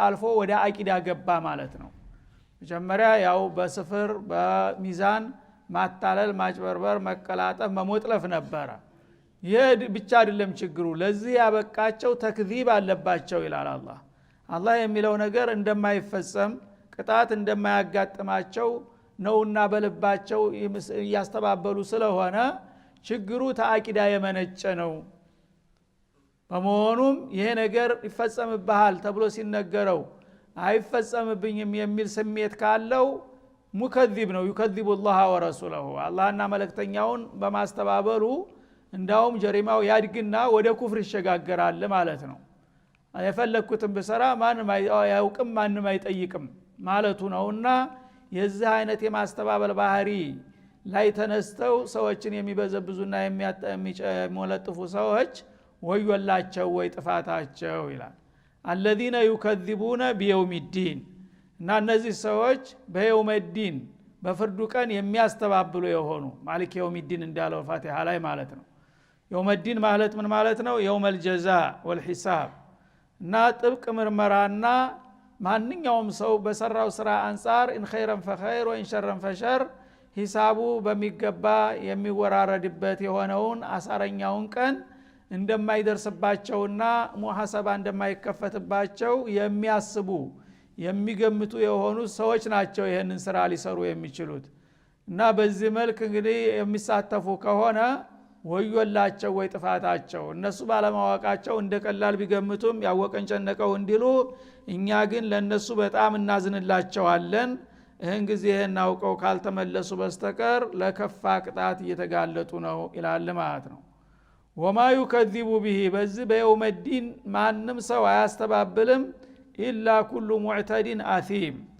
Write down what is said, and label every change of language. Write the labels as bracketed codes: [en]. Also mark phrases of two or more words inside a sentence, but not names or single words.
[am] አልፎ ወደ አቂዳ ገባ ማለት ነው። መጀመሪያ ያው በስፍር በሚዛን ማታለል ማጭበርበር መቀላጠፍ መሞጥለፍ ነበረ። ይህ ብቻ አይደለም ችግሩ፣ ለዚህ ያበቃቸው ተክዚብ አለባቸው ይላል አላህ። አላህ የሚለው ነገር እንደማይፈጸም ቅጣት እንደማያጋጥማቸው ነውና በልባቸው ያስተባበሉ ስለሆነ ችግሩ ተአቂዳ የመነጨ ነው በመሆኑም ይሄ ነገር ይፈጸምብሃል ተብሎ ሲነገረው አይፈጸምብኝም የሚል ስሜት ካለው ሙከዚብ ነው ይከዚቡ [ar] الله ورسوله [am] አላህና መልእክተኛውን በማስተባበሉ እንዳውም ጀሪማው ያድግና ወደ ኩፍር ይሸጋገራል ማለት ነው የፈለኩትን በሰራ ማንም አያውቅም ማንም አይጠይቅም ማለቱ ነውና የዚህ አይነት የማስተባበል ባህሪ ላይ ተነስተው ሰዎችን የሚበዘብዙና የሚሞለጥፉ ሰዎች ወዮላቸው ወይ ጥፋታቸው ይላል [ar] الذين يكذبون بيوم الدين [am] እና እነዚህ ሰዎች በየውም الدين በፍርዱ ቀን የሚያስተባብሉ የሆኑ ማሊክ [ar] يوم الدين [am] እንዳለው ፋቲሃ ላይ ማለት ነው [ar] يوم الدين [am] ማለት ምን ማለት ነው [ar] يوم الجزاء والحساب [am] እና ጥብቅ ምርመራና ማንኛውም ሰው በሰራው ስራ አንፃር [ar] ان خيرا فخير وان شرا فشر [am] ሂሳቡ በሚገባ የሚወራረድበት የሆነውን አሳረኛውን ቀን እንደማይደርስባቸውና ሙሐሰባ እንደማይከፈትባቸው የሚያስቡ የሚገምቱ የሆኑ ሰዎች ናቸው ይሄንን ስራ ሊሰሩ የሚችሉት እና በዚህ መልክ እንግዲህ የሚሳተፉ ከሆነ ወዮላቸው ወይ ጥፋታቸው እነሱ ባለማወቃቸው እንደቀላል ቢገምቱም ያወቀን ጨነቀው እንዲሉ እኛ ግን ለነሱ በጣም እናዝንላቸዋለን ይህን ጊዜ እናውቀው ካልተመለሱ በስተቀር ለከፋ ቅጣት እየተጋለጡ ነው ይላል ማለት ነው [ar] وما يكذب به [am] በዚህ በየውም الدين ማንም ሰው አያስተባብልም [ar] إلا كل معتد أثيم